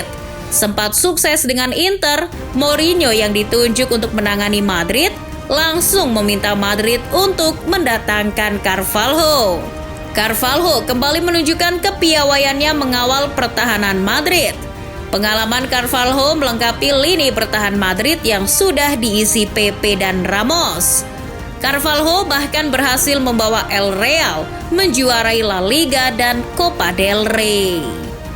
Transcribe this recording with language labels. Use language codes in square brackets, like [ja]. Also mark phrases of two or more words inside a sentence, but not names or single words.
[id] Sempat sukses dengan Inter, Mourinho yang ditunjuk untuk menangani Madrid langsung meminta Madrid untuk mendatangkan Carvalho. Carvalho kembali menunjukkan kepiawaiannya mengawal pertahanan Madrid. Pengalaman Carvalho melengkapi lini pertahanan Madrid yang sudah diisi Pepe dan Ramos. Carvalho bahkan berhasil membawa El Real menjuarai La Liga dan Copa del Rey.